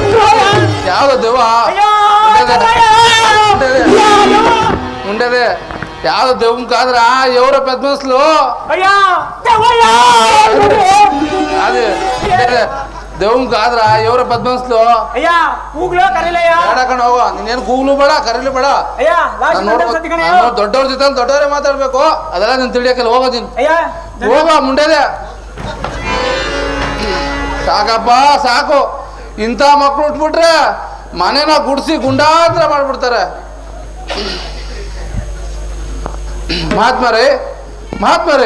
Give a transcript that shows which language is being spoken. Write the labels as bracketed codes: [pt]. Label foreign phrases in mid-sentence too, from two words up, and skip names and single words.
[kn] ಯಾವ್ದು ದೆವ್ವ ಮುಂಡೆದೆ ಯಾವ್ದು ದೆವ್ಕಾದ್ರ [te] ఎవరో పెద్ద మనుషులు అయ్యా దేవయ్యా అది దెవ్వం కాదురా ఎవరో పెద్ద మనుషులు అయ్యా గూగులో కరీలయ్యా [kn] ಎಡಕಂಡು ಹೋಗೋ ನೀನೇನು ಗೂಗ್ಲು ಬೇಡ ಕರೀಲಿ ಬೇಡ ಅಯ್ಯಾ ಲಾಸ್ಟ್ ದೊಡ್ಡವ್ರ ಜೊತೆ ದೊಡ್ಡವರೇ ಮಾತಾಡ್ಬೇಕು ಅದೆಲ್ಲ ನೀನು ತಿಳಿಯಕಲ್ಲ ಹೋಗೋದಿನ್ ಅಯ್ಯಾ ಹೋಗೋ ಮುಂಡೆದೆ ಸಾಕಪ್ಪ ಸಾಕು ಇಂಥ ಮಕ್ಳು ಉಟ್ಬಿಟ್ರೆ ಮನೆನ ಗುಡಿಸಿ ಗುಂಡಾತ್ರ ಮಾಡ್ಬಿಡ್ತಾರೆ ಮಹಾತ್ಮರೇ